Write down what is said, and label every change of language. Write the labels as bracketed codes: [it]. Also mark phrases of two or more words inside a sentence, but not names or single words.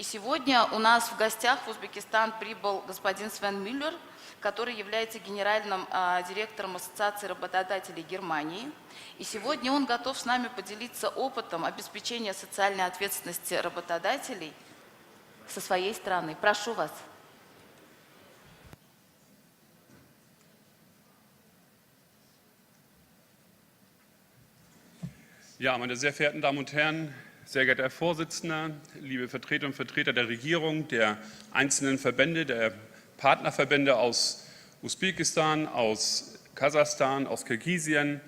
[ru] И сегодня у нас в гостях в Узбекистан прибыл господин Свен Мюллер, который является генеральным директором Ассоциации работодателей Германии. И сегодня он готов с нами поделиться опытом обеспечения социальной ответственности работодателей со своей стороны. Прошу вас. [de] Ja, meine sehr verehrten Damen und Herren, sehr geehrter Herr Vorsitzender, liebe Vertreter und Vertreter der Regierung, der einzelnen Verbände, der Partnerverbände aus Usbekistan, aus Kasachstan, aus Kirgisien.